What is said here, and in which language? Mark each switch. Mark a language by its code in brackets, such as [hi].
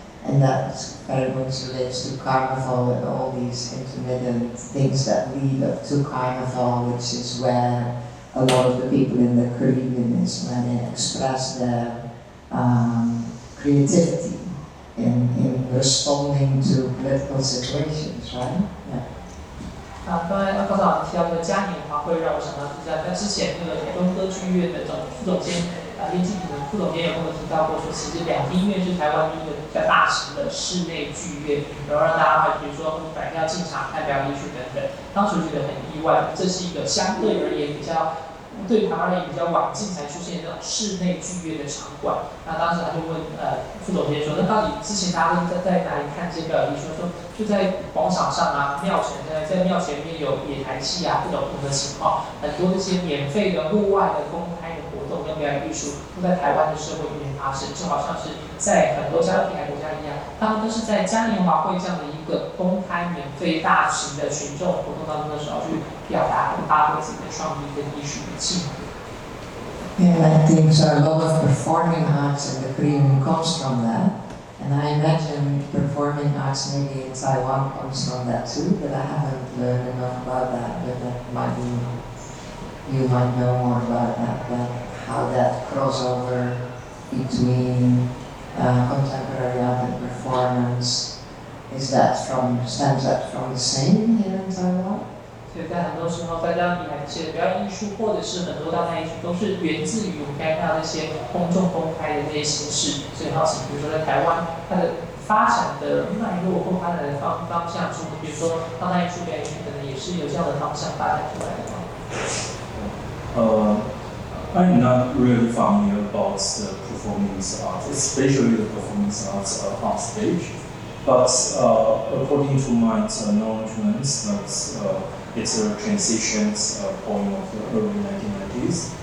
[en] And that very much relates to carnival and all these intermittent things that lead up to carnival, which is where a lot of the people in the Caribbean is when they express their creativity in responding to political situations, right? Yeah. [zh] 刚才高导提到的嘉年华会，让我想到在之前那个台中歌剧院的副总监叶继平的副总监有跟我提到过，说其实两厅院是台湾一个比较大型的室内剧院，然后让大家比如说买票进场看表演艺术等等。当时觉得很意外，这是一个相对而言比较对台湾人比较晚近才出现这种室内剧院的场馆。那当时他就问副总监说，那到底之前大家都在哪里看这些表演艺术？说就在广场上啊，庙前在庙前面有野台戏啊，各种不同的情况，很多这些免费的户外的公开的活动跟表演艺术都在台湾的社会里面发生，就好像是在很多加勒比海国家一样，他们都是在嘉年华会这样的一个公开免费大型的群众活动当中的时候去表达跟发挥自己的创意跟艺术的技能。 [en] Yeah, I think so. A lot of performing arts in the Caribbean comes from that. And I imagine performing arts maybe in Taiwan comes from that too, but I haven't learned enough about that. But that might be, you might know more about that, how that crossover between contemporary art and performance, stems that from the same here in Taiwan? [zh] 所以在很多时候，在加勒比海这些表演艺术，或者是很多当代艺术，都是源自于我们刚才看到那些公众公开的那些形式。所以好奇，比如说在台湾，它的发展的脉络或发展的方向，比如说当代艺术、表演艺术等等，也是有这样的方向发展出来的吗 [en] ？I'm not really familiar about the performance art, especially the performance arts on stage. But according to my acknowledgements, it's a transition point of the early 1990s.